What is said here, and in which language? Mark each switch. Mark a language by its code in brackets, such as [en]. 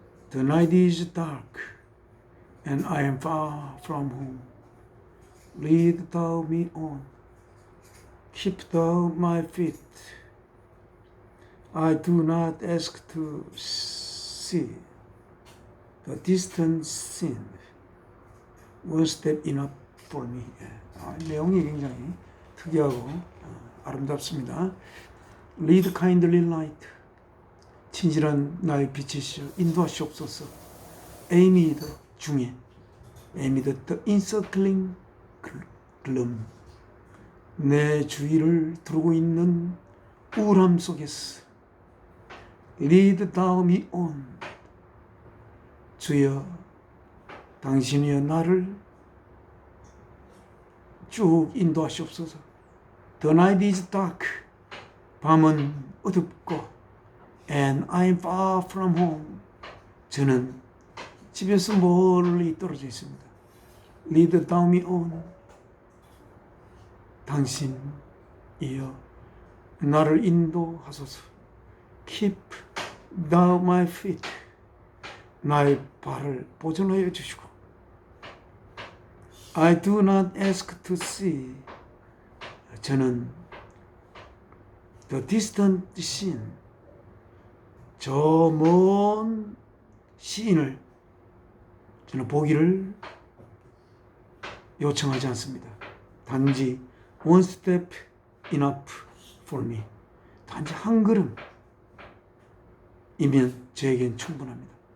[en] The night is dark and I am far from home. Lead thou me on. Keep thou my feet. I do not ask to see the distant scene. One step enough for me. [ko] 내용이 굉장히 특이하고 아름답습니다. [en] Lead kindly light. [ko] 친절한 나의 빛이시여 인도하시옵소서. [en] amid [ko] 중에 [en] amid the encircling gloom [ko] 내 주위를 두르고 있는 우울함 속에서 [en] lead thou me on. [ko] 주여 당신이여 나를 쭉 인도하시옵소서. [en] The night is dark. [ko] 밤은 어둡고 [en] and I am far from home. [ko] 저는 집에서 멀리 떨어져 있습니다. [en] Lead thou me on. [ko] 당신이여 나를 인도하소서. [en] Keep thou my feet. [ko] 나의 발을 보존하여 주시고. [en] I do not ask to see. [ko] 저는 [en] the distant scene. [ko] 저 먼 시인을 저는 보기를 요청하지 않습니다. 단지 [en] one step enough for me. [ko] 단지 한 걸음이면 저에겐 충분합니다.